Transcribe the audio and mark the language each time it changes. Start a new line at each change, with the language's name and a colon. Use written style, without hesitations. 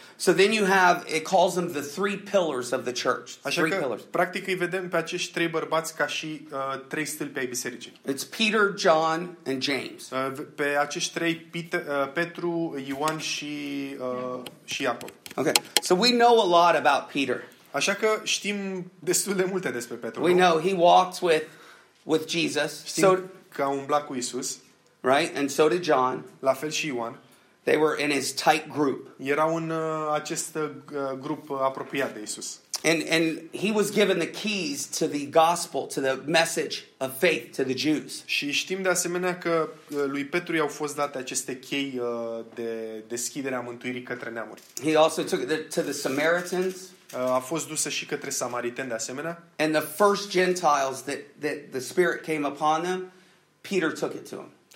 English: So then you have it calls them the three pillars of the church.
Romanian: Așa
English: three
Romanian: că
English: pillars.
Romanian: Practic îi vedem pe acești trei bărbați ca și trei stâlpi ai bisericii.
English: It's Peter, John and James.
Romanian: Pe acești trei Petru, Ioan și Iacov.
English: Okay. So we know a lot about Peter.
Romanian: Așa că știm destul de multe despre Petru.
English: We know he walked with Jesus.
Romanian: Știm că a umblat cu Isus.
English: Right? And so did John.
Romanian: La fel și Ioan.
English: They were in his tight group.
Romanian: Erau în acest grup apropiat de Isus.
English: And he was given the keys to the gospel, to the message of faith to the Jews.
Romanian: Și știm de asemenea că lui Petru i-au fost date aceste chei de deschidere a mântuirii către neamuri.
English: He also took it to the Samaritans.
Romanian: A fost dusă și către samariteni de asemenea.
English: And the first Gentiles that the Spirit came upon them, Peter took it to them.